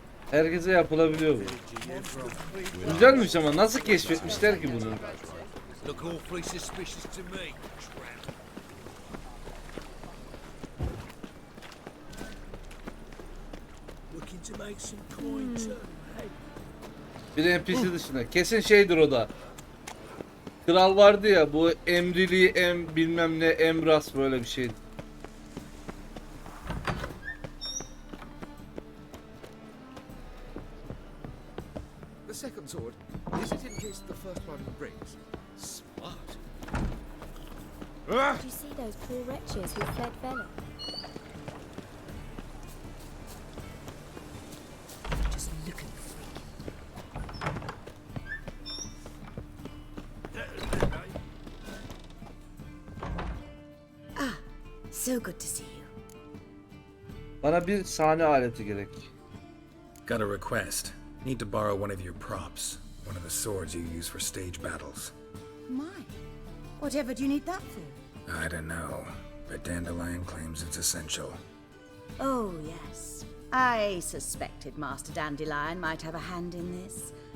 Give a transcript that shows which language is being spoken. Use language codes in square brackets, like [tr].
[tr] Herkese yapılabiliyor bu. Güzelmiş ama nasıl keşfetmişler ki bunu? [en] Look awfully suspicious to me, tramp. Looking to make some coin too, hey? [tr] Bir NPC dışında. Kesin şeydir o da. Kral vardı ya bu emrili bilmem ne emras böyle bir şeydi. [en] The second sword, is it in case the first one breaks? Smart. Did you see those poor wretches who fled Velen? Just looking freak. Ah, so good to see you. [tr] Bana bir sahne aleti gerek. [en] Got a request. Need to borrow one of your props. One of the swords you use for stage battles. My, whatever do you need that for? I don't know, but Dandelion claims it's essential. Oh, yes. I suspected Master Dandelion might have a hand in this.